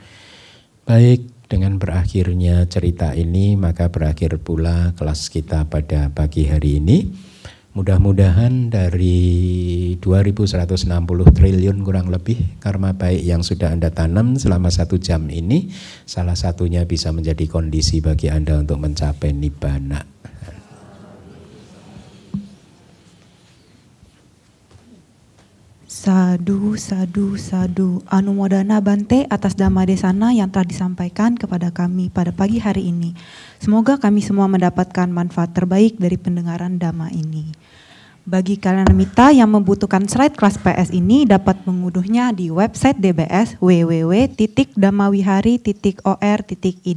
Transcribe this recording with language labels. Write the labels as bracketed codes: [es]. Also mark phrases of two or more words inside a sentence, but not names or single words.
[id] Baik, dengan berakhirnya cerita ini maka berakhir pula kelas kita pada pagi hari ini. Mudah-mudahan dari 2160 triliun kurang lebih karma baik yang sudah Anda tanam selama 1 jam ini, salah satunya bisa menjadi kondisi bagi Anda untuk mencapai nibbana. [pi] Sadu, sadu, sadu. Anumodana Bante [id] atas [pi] Dhamma Desana [id] yang telah disampaikan kepada kami pada pagi hari ini. Semoga kami semua mendapatkan manfaat terbaik dari pendengaran Dhamma ini. Bagi kalanamita yang membutuhkan slide kelas PS ini dapat mengunduhnya di website DBS www.dhammawihari.or.id.